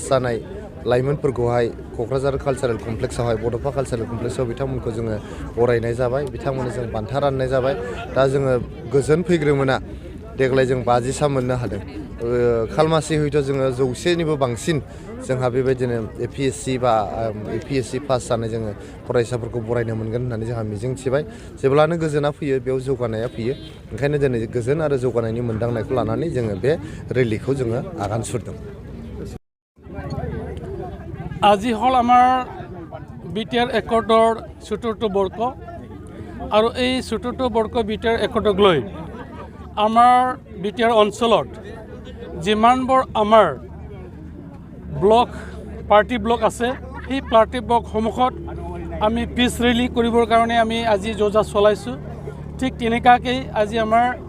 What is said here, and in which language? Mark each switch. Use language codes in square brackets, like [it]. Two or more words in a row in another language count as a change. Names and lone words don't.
[brx] जानाय लाइमोनफोरखौहाय क'क्राझार कालचारेल कमप्लेक्सआवहाय बड'फा कालचारेल कमप्लेक्सआव बिथांमोनखौ जोङो बरायनाय जाबाय बिथांमोननो जों बान्था राननाय जाबाय दा जोङो गोजोन फैग्रोमोना देग्लाय जों 50सा मोननो हादों खालमासि हयथ' जोङो 100निबो बांसिन जोंहा बेबायदिनो APSC बा APSC पास जानाय जोङो फरायसाफोरखौ बरायनो मोनगोन होननानै जोंहा मिजिंथिबाय जेब्लानो गोजोना फैयो बेयाव जौगानाया फैयो ओंखायनो दिनै गोजोन आरो जौगानायनि मोनदांनायखौ लानानै जोङो बे रेलिखौ जोङो आगान सुरदों [as] আজি হল আমাৰ বিটিআৰ একৰ্ডৰ ৭৪ বৰ্ষ আৰু এই ৭৪ বৰ্ষ বিটিআৰ একৰ্ডক লৈ আমাৰ বিটিআৰ অঞ্চলত যিমানবোৰ আমাৰ ব্লক [en] party block [as] আছে সেই [en] party blockসমূহত [as] আমি [en] peace rally [as] কৰিবৰ কাৰণে আমি আজি যোজা চলাইছোঁ ঠিক তেনেকুৱাকৈ আজি আমাৰ